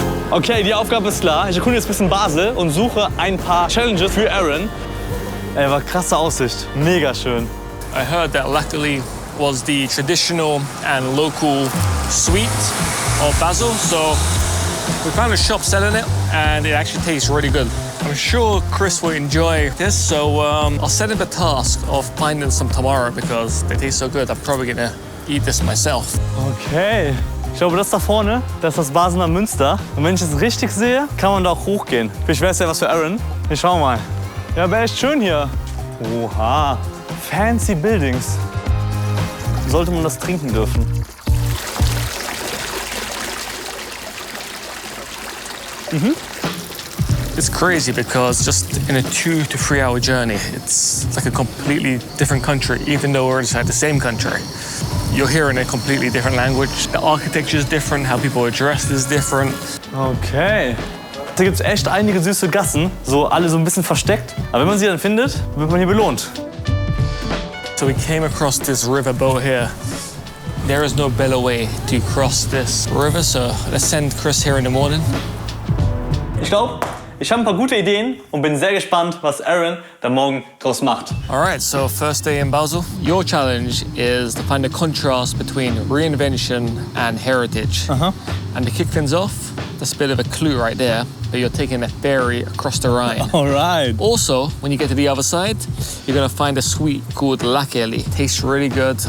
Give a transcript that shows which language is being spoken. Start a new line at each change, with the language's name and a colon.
German: Okay, die Aufgabe ist klar. Ich erkunde jetzt ein bisschen Basel und suche ein paar Challenges für Aaron. Ey, war krasse Aussicht. Mega schön.
English: I heard that luckily was the traditional and local sweet of Basel, so we found a shop selling it and it actually tastes really good. I'm sure Chris will enjoy this, so I'll set him the task of finding some tomorrow because they taste so good. I'm probably gonna eat this myself. Okay.
German: Ich glaube, das da vorne, das ist das Basler Münster. Und wenn ich es richtig sehe, kann man da auch hochgehen. Vielleicht wäre es ja was für Aaron. Wir schauen mal. Ja, aber echt schön hier. Oha.
English: Fancy Buildings.
German: Sollte man das trinken dürfen.
English: It's crazy because just in a 2 to 3 hour journey, it's like a completely different country, even though we're inside the same country. You're hearing a completely different language. The architecture is different, how people are dressed is different. Okay.
German: Hier gibt es echt einige süße Gassen, so alle so ein bisschen versteckt. Aber wenn man sie dann findet, wird man hier belohnt.
English: So we came across this river boat here. There is no better way to cross this river, so let's send Chris here in the morning.
German: Ich glaube, ich habe ein paar gute Ideen und bin sehr gespannt, was Aaron da morgen draus macht.
English: All right, so first day in Basel. Your challenge is to find a contrast between reinvention and heritage. And to kick things off, that's a bit of a clue right there, but you're taking a ferry across the Rhine. All right. Also, when you get to the other side, you're gonna find a sweet called Lakeli. Tastes really good.